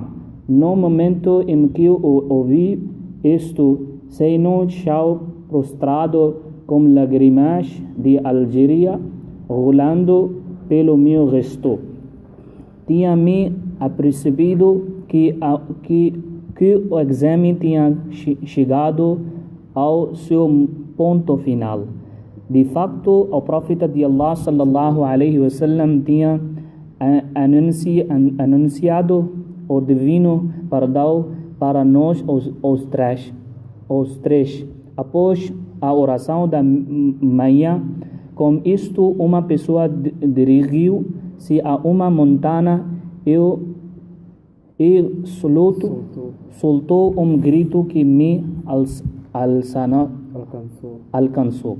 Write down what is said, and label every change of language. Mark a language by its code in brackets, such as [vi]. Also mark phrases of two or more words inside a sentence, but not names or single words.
[pt] No momento em que eu ouvi isto, saí no chão prostrado com lágrimas de alegria rolando pelo meu rosto. Tinha-me apercebido que o exame tinha chegado ao seu ponto final. De facto, o profeta de Allah [ar] صلى الله عليه وسلم [pt] tinha anunciado o divino perdão para nós os três. Após a oração da manhã, com isto, uma pessoa dirigiu-se a uma montanha e soltou um grito que me alcançou.